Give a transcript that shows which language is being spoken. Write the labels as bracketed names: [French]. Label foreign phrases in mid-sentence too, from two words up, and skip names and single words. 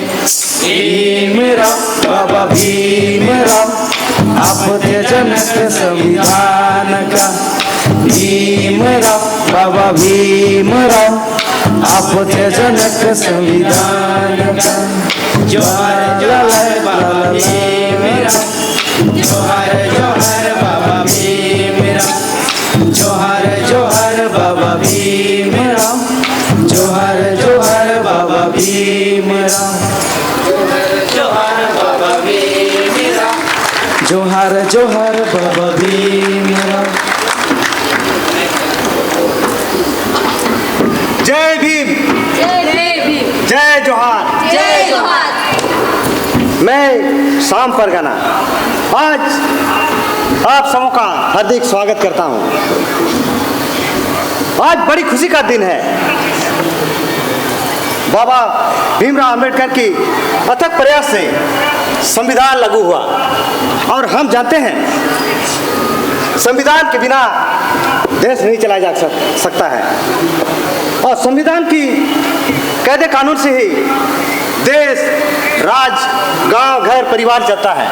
[Hindi] भीमराव बाबा भीमराव आप थे जनक संविधान का। भीमराव बाबा भीमराव आप थे जनक संविधान का। जोहार जोहार बाबा भीमराव, जोहार जोहार बाबा भीमराव, जोहार जोहार बाबा भीमराव, जोहार जोहार बाबा भीमराव, जोहार बाबा भीमराव, जोहार जोहार बाबा भीमराव। जय भीम, जय भीम, जय जोहार। जय जोहार। मैं शाम परगना आज आप सबों का हार्दिक स्वागत करता हूं। आज बड़ी खुशी का दिन है। बाबा भीमराव अंबेडकर की अथक प्रयास से संविधान लागू हुआ और हम जानते हैं संविधान के बिना देश नहीं चलाया जा सकता है और संविधान की कायदे कानून से ही देश, राज्य, गांव, घर, परिवार चलता है।